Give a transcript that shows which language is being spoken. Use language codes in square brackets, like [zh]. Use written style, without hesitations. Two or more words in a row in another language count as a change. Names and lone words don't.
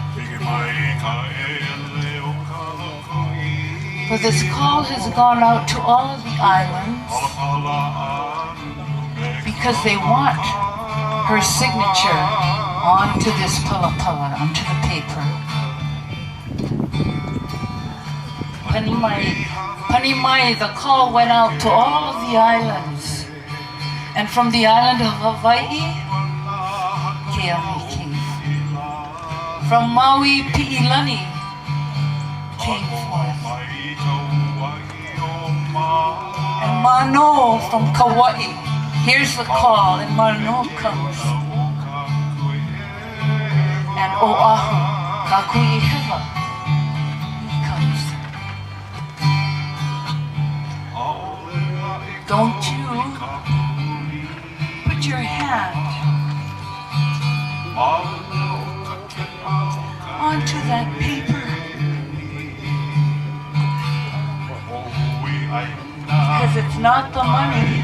[en] For this call has gone out to all of the islands because they want her signature onto this palapala, onto the paper. Panimai, the call went out to all of the islands. And from the island of Hawaii, came. From Maui, ʻIwalani came forth. And Mano from Kauai, here's the call, and Mano comes. And Oahu, kakuʻihonua, he comes. Don't you put your hand onto that paper, because it's not the money.